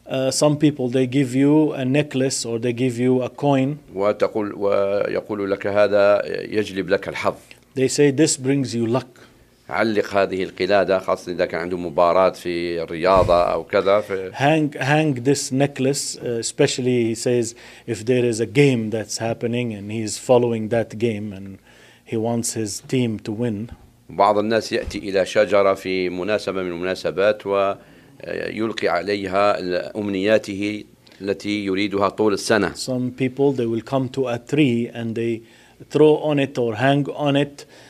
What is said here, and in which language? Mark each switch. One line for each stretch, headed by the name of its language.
English: Some people they give you a necklace or they give you a coin.
Arabic: وتقول ويقول لك هذا يجلب لك الحظ.
English: They say this brings you luck.
Arabic: علق هذه القلادة خاصة إذا كان عنده مباراة في الرياضة أو كذا.
English: Hang this necklace, especially he says if there is a game that's happening and he's following that game and he wants his team to win.
Arabic: بعض الناس يأتي إلى شجرة في مناسبة من المناسبات ويلقي عليها أمنياته التي يريدها طول السنة.
English: Some people they will come to a tree and they throw on it or hang on it.